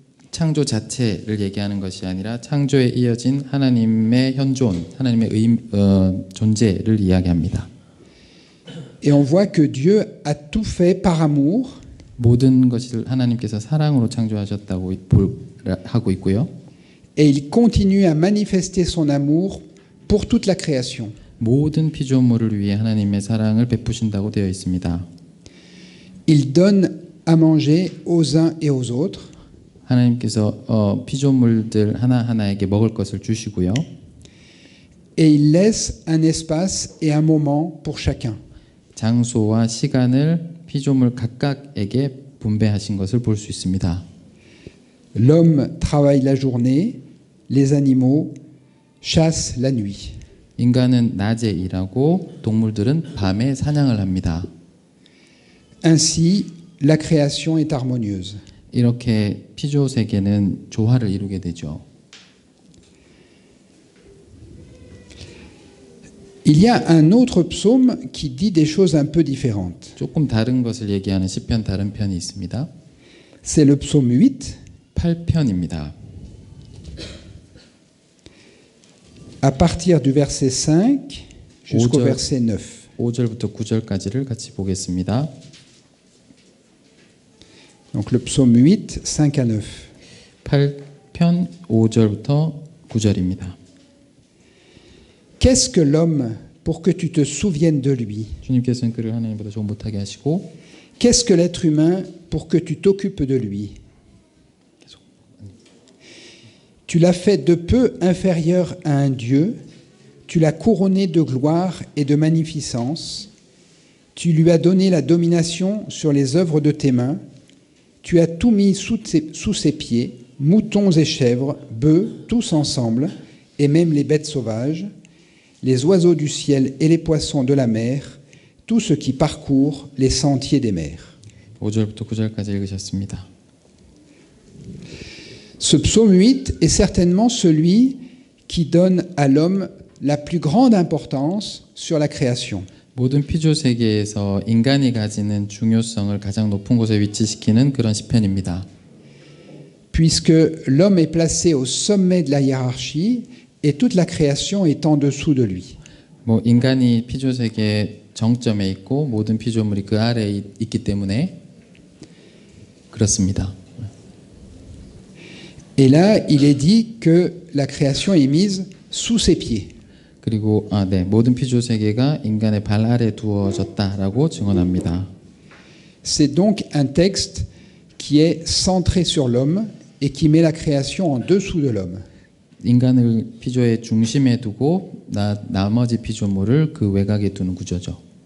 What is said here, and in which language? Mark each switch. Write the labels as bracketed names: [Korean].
[Korean] 창조 자체를 얘기하는 것이 아니라 창조에 이어진 하나님의 현존, 하나님의 존재를 이야기합니다. [French] Et on voit que Dieu a tout fait par amour. [Korean] 모든 것을 하나님께서 사랑으로 창조하셨다고 하고 있고요. [French] Et il continue à manifester son amour pour toute la création. [Korean] 모든 피조물을 위해 하나님의 사랑을 베푸신다고 되어 있습니다. [French] Il donne à manger aux uns et aux autres. [Korean] 하나님께서 피조물들 하나하나에게 먹을 것을 주시고요. [French] Et il laisse un espace et un moment pour chacun. [Korean] 장소와 시간을 피조물 각각에게 분배하신 것을 볼 수 있습니다. [French] L'homme travaille la journée, les animaux chassent la nuit. [Korean] 인간은 낮에 일하고 동물들은 밤에 사냥을 합니다. [French] Ainsi, la création est harmonieuse. [Korean] 이렇게 피조 세계는 조화를 이루게 되죠. [French] Il y a un autre psaume qui dit des choses un peu différentes. [Korean] 조금 다른 것을 얘기하는 시편 다른 편이 있습니다. [French] C'est le psaume 8, [Korean] 8편입니다. [French] à partir du verset 5 jusqu'au verset 9. [Korean] 5절부터 9절까지를 같이 보겠습니다. [French] Donc le psaume 8, 5 à 9. [Korean] 8편 5절부터 9절입니다. [French] Qu'est-ce que l'homme pour que tu te souviennes de lui? [Korean] 주님께서는 그를 하나님보다 좀 못하게 하시고 [French] Qu'est-ce que l'être humain pour que tu t'occupes de lui? Tu l'as fait de peu inférieur à un Dieu, tu l'as couronné de gloire et de magnificence, tu lui as donné la domination sur les œuvres de tes mains, tu as tout mis sous ses pieds, moutons et chèvres, bœufs, tous ensemble, et même les bêtes sauvages, les oiseaux du ciel et les poissons de la mer, tout ce qui parcourt les sentiers des mers. [Korean] 5절부터 9절까지 읽으셨습니다. [French] Ce psaume 8 est certainement celui qui donne à l'homme la plus grande importance sur la création. [Korean] 모든 피조 세계에서 인간이 가지는 중요성을 가장 높은 곳에 위치시키는 그런 시편입니다. [French] Puisque l'homme est placé au sommet de la hiérarchie et toute la création est en dessous de lui. [Korean] 인간이 피조 세계의 정점에 있고 모든 피조물이 그 아래에 있기 때문에 그렇습니다. [French] Et là, il est dit que la création est mise sous ses pieds. [Korean] 그리고 모든 피조 세계가 인간의 발 아래 두어졌다라고 증언합니다. [French] C'est donc un texte qui est centré sur l'homme et qui met la création en dessous de l'homme. [Korean] 인간을 피조의 중심에 두고 나머지 피조물을 그 외곽에 두는 구조죠.